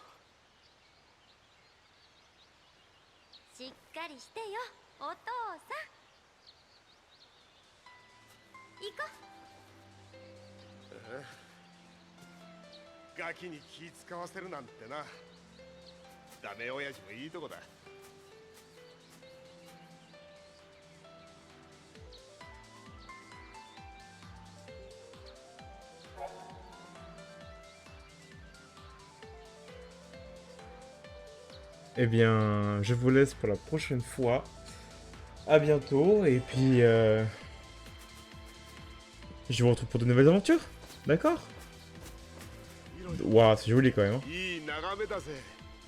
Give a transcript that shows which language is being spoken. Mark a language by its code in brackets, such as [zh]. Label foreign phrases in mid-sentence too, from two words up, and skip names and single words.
[ja] しっかりしてよ、お父さん。行こガキに気使わせるなんてな。ダメ親父もいいとこだ。 [fr] Eh bien, je vous laisse pour la prochaine fois. À bientôt, et puis je vous retrouve pour de nouvelles aventures. D'accord? Waouh, c'est joli quand même. Hein. [ja] いい眺めだぜ。